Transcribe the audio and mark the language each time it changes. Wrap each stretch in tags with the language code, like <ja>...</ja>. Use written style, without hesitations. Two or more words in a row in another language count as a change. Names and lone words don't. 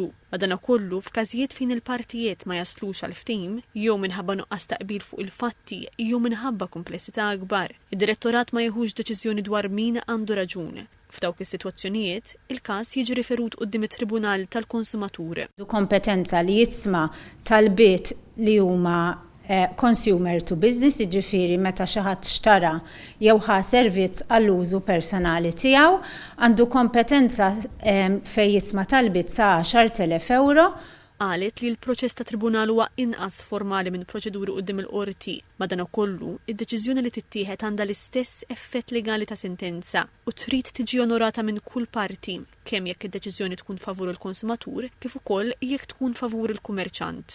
<mt>Madankollu f'każijiet fejn il-partijiet ma jaslux għal ftehim jew minħabba nuqqas taqbil fuq il-fatti jew minħabba komplessità akbar, id-direttorat ma jieħux deċiżjoni dwar min għandu raġun. F'dawk is-sitwazzjonijiet, il-każ jiġi riferut quddiem it-Tribunal tal-Konsumatur. Kompetenza li jisma' talbiet li huma</mt> <en>consumer to business,</en> <mt>jiġifieri meta xi ħadd xtara jew ħa servizz għall-użu personali tiegħu, għandu kompetenza fejn jisma' talbiet sa 10,000 euro. Qalet li l-proċess ta' tribunal huwa inqas formali minn proċeduri quddiem il-qorti. Madankollu, id-deċiżjoni li tittieħed għandha l-istess effett legali ta' sentenza u trid tiġi onorata minn kull parti, kemm jekk id-deċiżjoni tkun favur il-konsumatur kif ukoll jekk tkun favur il-kummerċant.</mt>